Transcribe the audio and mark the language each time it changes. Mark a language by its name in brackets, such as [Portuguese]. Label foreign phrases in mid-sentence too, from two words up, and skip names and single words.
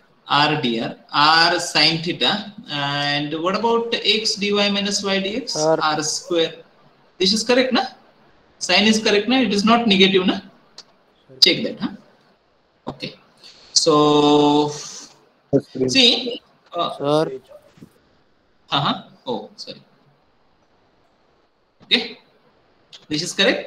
[English] r dr, r sin theta, and what about x dy minus y dx? Sir. R square. This is correct, na? Sign is correct, na? It is not negative, na? Check that, huh? Okay. So see, Sir. oh sorry. Okay, this is correct.